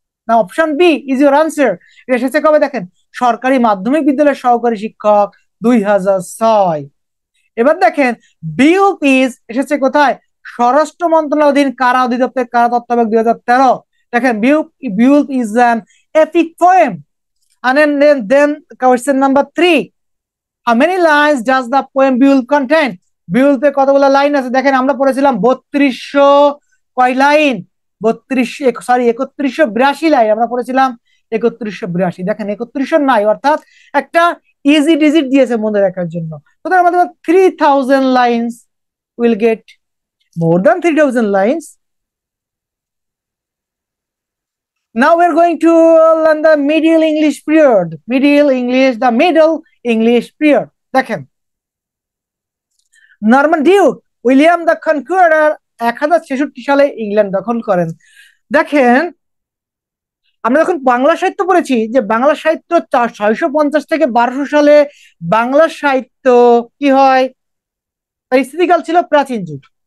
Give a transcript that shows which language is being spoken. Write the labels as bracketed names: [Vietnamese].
[Bangla] না, [English] Option B is your answer. [Bangla] এটা এসেছে কবে? দেখেন, সরকারি মাধ্যমিক বিদ্যালয়ের সহকারী শিক্ষক, 2006। এবার দেখেন, বিউলফ এসেছে কোথায়? স্বরাষ্ট্র মন্ত্রণালয় অধীন কারা অধিদপ্তরের কারা তত্ত্বাবধায়ক 2013। [English] দেখেন, Beowulf is an epic poem. And then question number 3, how many lines does the poem Beowulf contain? [Bangla] বিউলফে কতগুলো লাইন আছে? দেখেন, আমরা পড়েছিলাম 3200 কয় লাইন, 3182 লাইন আমরা পড়েছিলাম, 3182। দেখেন 3100 নাই, অর্থাৎ একটা ইজি ডিজিট দিয়েছে মনে রাখার জন্য। সুতরাং আমাদের [English] 3000 lines, will get more than 3000 lines. Now we're going to learn the Middle English period. The Middle English period. [Bangla] দেখেন, নরমান ডিউক উইলিয়াম দ্য কনকুয়ারার 1066 সালে ইংল্যান্ড দখল করেন। দেখেন, আমরা যখন বাংলা সাহিত্য পড়েছি, যে বাংলা সাহিত্য 650 থেকে 1200 সালে বাংলা সাহিত্য কি হয়, তার স্থিতিকাল ছিল প্রাচীন যুগ।